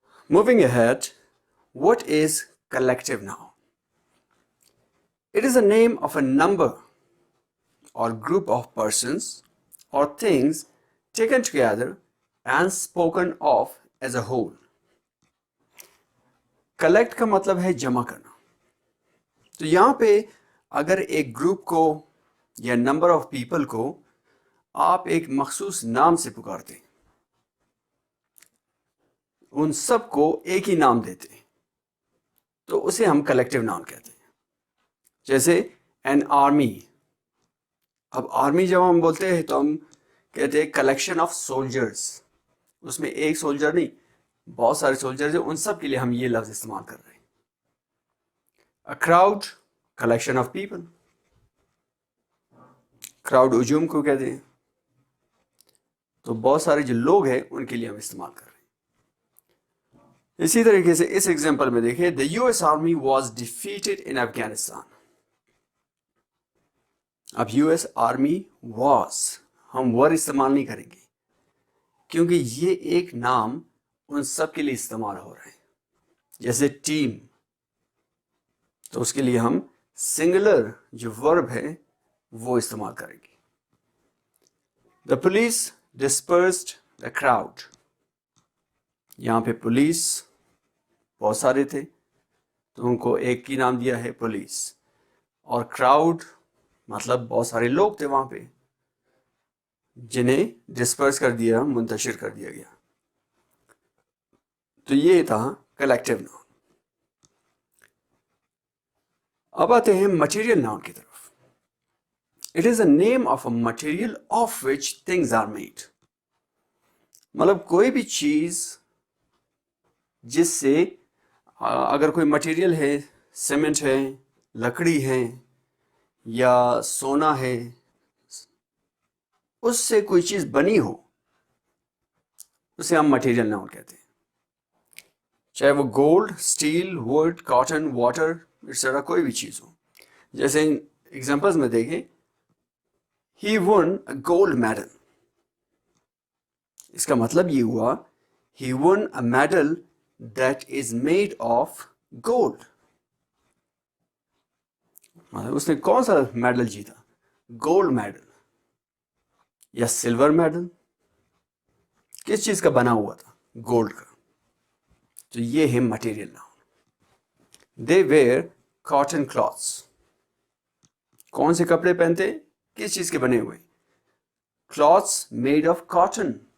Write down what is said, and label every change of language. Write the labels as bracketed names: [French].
[English] Moving ahead, what is collective noun? It is a name of a number or group of persons or things taken together and spoken of as a whole. [Urdu] Collect کا مطلب ہے جمع کرنا. تو یہاں پہ اگر ایک گروپ کو یا نمبر آف پیپل کو آپ ایک مخصوص نام سے پکارتے ہیں, ان سب کو ایک ہی نام دیتے ہیں, تو اسے ہم کلیکٹیو ناؤن کہتے ہیں. جیسے این آرمی. اب آرمی جب ہم بولتے ہیں تو ہم کہتے ہیں کلیکشن آف سولجرز. اس میں ایک سولجر نہیں, بہت سارے سولجرز ہیں, ان سب کے لیے ہم یہ لفظ استعمال کر رہے ہیں. [English] A crowd, collection of people. [Urdu] Crowd ہجوم کو کہتے ہیں. تو بہت سارے جو لوگ ہیں ان کے لیے ہم استعمال کر رہے ہیں. اسی طریقے سے اس ایگزامپل میں دیکھیں, [English] the US Army was defeated in Afghanistan. [Urdu] اب یو ایس آرمی واز, ہم ور استعمال نہیں کریں گے کیونکہ یہ ایک نام ان سب کے لیے استعمال ہو رہا ہے. جیسے ٹیم, تو اس کے لیے ہم سنگولر جو ورب ہے وہ استعمال کریں گے. [English] The police dispersed the crowd. [Urdu] یہاں پہ پولیس بہت سارے تھے تو ان کو ایک ہی نام دیا ہے پولیس, اور کراؤڈ مطلب بہت سارے لوگ تھے وہاں پہ جنہیں ڈسپرس کر دیا, منتشر کر دیا گیا. تو یہ تھا کلیکٹیو ناؤن. اب آتے ہیں مٹیریل ناؤن کی طرف. [English] It is a name of a material of which things are made. [Urdu] مطلب کوئی بھی چیز جس سے اگر کوئی مٹیریل ہے, سیمنٹ ہے, لکڑی ہے یا سونا ہے, اس سے کوئی چیز بنی ہو اسے ہم مٹیریل ناؤن کہتے ہیں. چاہے وہ gold, steel, would, cotton, water, اس طرح کوئی بھی چیز ہو. جیسے ایگزامپلز میں دیکھیں, [English] he won a gold medal. [Urdu] اس کا مطلب یہ ہوا [English] he won a medal that is made of gold. [Urdu] اس نے کون سا میڈل جیتا؟ گولڈ میڈل یا سلور میڈل؟ کس چیز کا بنا ہوا تھا؟ گولڈ کا. تو یہ ہے material noun. [English] They wear cotton cloths. [Urdu] کون سے کپڑے پہنتے؟ کس چیز کے بنے ہوئے؟ [English] Cloths made of cotton.